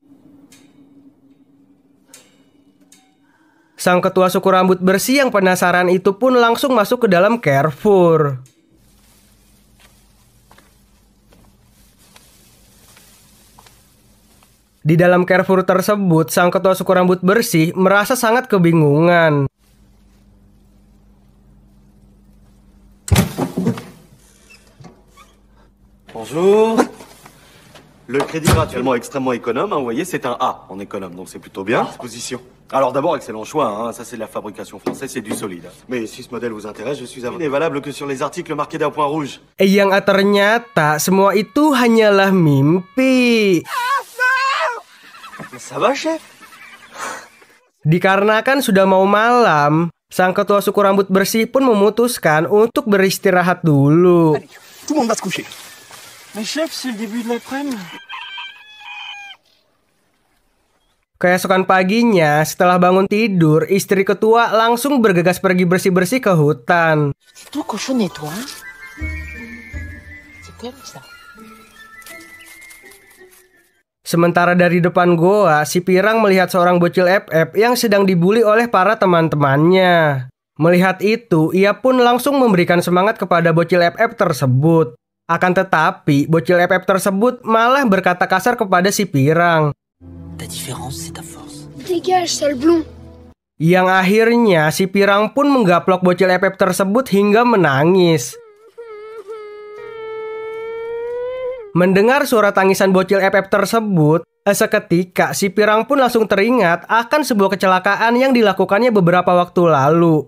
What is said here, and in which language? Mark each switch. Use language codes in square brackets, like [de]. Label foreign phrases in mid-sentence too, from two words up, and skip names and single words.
[id] Sang ketua suku rambut bersih yang penasaran itu pun langsung masuk ke dalam Carrefour. Di dalam Carrefour tersebut, sang ketua suku rambut bersih merasa sangat kebingungan. [fr] Bonjour. Le crédit gratuitement extrêmement économe, hein, vous voyez, c'est un A en économe, donc c'est plutôt bien. Disposition. Alors d'abord, excellent choix, hein, ça c'est de la fabrication française, c'est du solide. Mais si ce modèle vous intéresse, je suis à... Il n'est valable que sur les articles marqués d'un point rouge. [id] Yang ternyata semua itu hanyalah mimpi. [fr] Ça va, chef? [id] Dikarenakan sudah mau malam, sang ketua suku rambut bersih pun memutuskan untuk beristirahat dulu. [fr] Allez, tout le monde va se coucher. Mais chef, c'est le début de l'après-midi. [id] Keesokan paginya, setelah bangun tidur, istri ketua langsung bergegas pergi bersih-bersih ke hutan. [fr] C'est tout cochonné, toi, hein? C'est comme ça. [id] Sementara dari depan goa, si Pirang melihat seorang bocil FF yang sedang dibully oleh para teman-temannya. Melihat itu, ia pun langsung memberikan semangat kepada bocil FF tersebut. Akan tetapi, bocil FF tersebut malah berkata kasar kepada si Pirang. [fr] Ta différence, c'est ta force. Dégage, sale blond. [id] Yang akhirnya si Pirang pun menggaplok bocil FF tersebut hingga menangis. Mendengar suara tangisan bocil FF tersebut, seketika si Pirang pun langsung teringat akan sebuah kecelakaan yang dilakukannya beberapa waktu lalu.